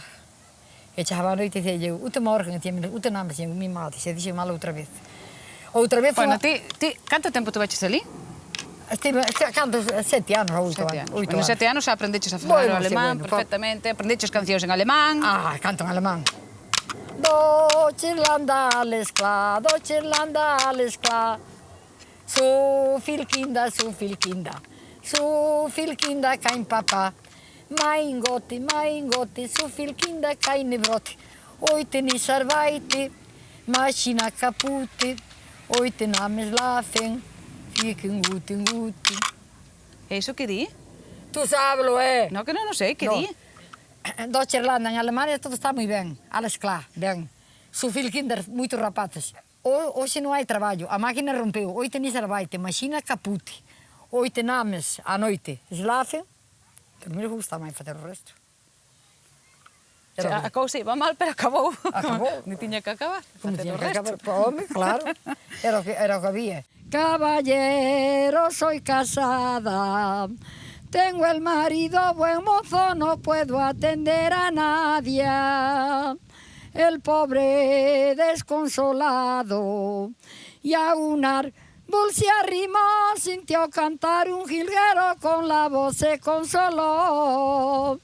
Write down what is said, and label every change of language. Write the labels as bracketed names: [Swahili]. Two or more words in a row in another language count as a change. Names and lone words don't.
[Galician] E chegaba a noite e dicía, [German] guten Morgen. [Galician] E dicían meles, [German] guten Abend, [Galician] dicían, mi madre, se dixen mal outra vez. Outra vez... Bueno, ti, canto tempo tu veches ali? Estive, canto, 7 anos ou 8 anos. Bueno, 7 anos xa aprendeches a falar o alemán perfectamente, aprendeches cancións en alemán. Canto en alemán. [German] Deutschland alles klar, so viel Kinder, so viel Kinder, kein Papa. Mein Gott, so viel Kinder, keine Brot. Heute nicht arbeite, Maschine kaputt, heute namen schlafen. Fiquen guten. [Galician] E iso que di? Tú sábelo, No, que non sei, que di? Deutschland, en Alemania, todo está moi ben. [German] Alles klar, ben. So viel Kinder, [Galician] moitos rapaces. Hoxe non hai traballo, a máquina rompeu. [German] Oite nis arbeite, maschina kaputt. Oite names, [Galician] a noite, schlafen. Que non me gusta máis facer o resto. A cousa iba mal, pero acabou. Acabou. Ni tiña que acabar. Como tiña que acabar, home, claro. Era o que había. [Spanish] Caballero, soy casada, tengo el marido buen mozo, no puedo atender a nadie. El pobre desconsolado y a un árbol se arrimó, sintió cantar un jilguero, con la voz se consoló.